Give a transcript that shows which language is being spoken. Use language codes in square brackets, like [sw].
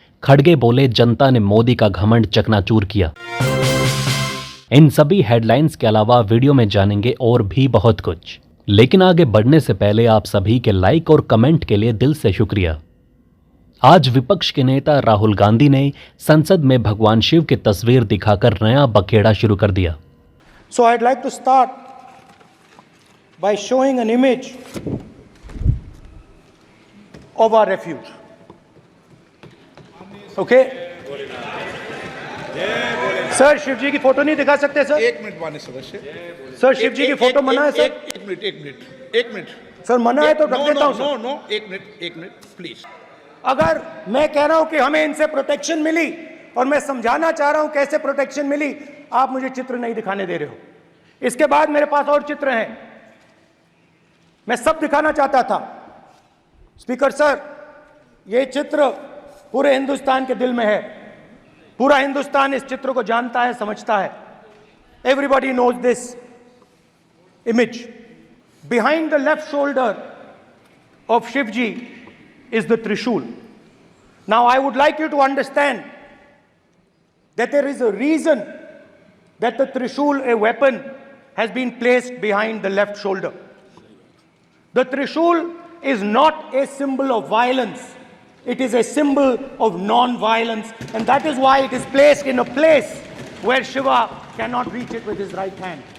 [hi] खड़गे बोले, जनता ने मोदी का घमंड चकनाचूर किया। इन सभी हेडलाइंस के अलावा वीडियो में जानेंगे और भी बहुत कुछ, लेकिन आगे बढ़ने से पहले आप सभी के लाइक और कमेंट के लिए दिल से शुक्रिया। आज विपक्ष के नेता राहुल गांधी ने संसद में भगवान शिव की तस्वीर दिखाकर नया बखेड़ा शुरू कर दिया। [en] So I'd like to start by showing an image of our refuge. Okay? [hi] Sir Shiv जी की फोटो नहीं दिखा सकते सर? एक मिनट माननीय सदस्य। सर शिव जी की फोटो मना है सर? एक मिनट सर मना है तो रख देता हूं सर। नो एक मिनट प्लीज। अगर मैं कह रहा हूं कि हमें इनसे प्रोटेक्शन मिली और मैं समझाना चाह रहा हूं कैसे प्रोटेक्शन मिली, आप मुझे चित्र नहीं दिखाने दे रहे हो। इसके बाद मेरे पास और चित्र हैं, मैं सब दिखाना चाहता था। स्पीकर सर, ये चित्र पूरे हिंदुस्तान के दिल में है। पूरा हिंदुस्तान इस चित्र को जानता है, समझता है। [en] Everybody knows this image. Behind the left shoulder of Shiv ji is the Trishul. Now I would like you to understand that there is a reason that the Trishul, a weapon, has been placed behind the left shoulder. The Trishul is not a symbol of violence. It is a symbol of non-violence, and that is why it is placed in a place where Shiva cannot reach it with his right hand.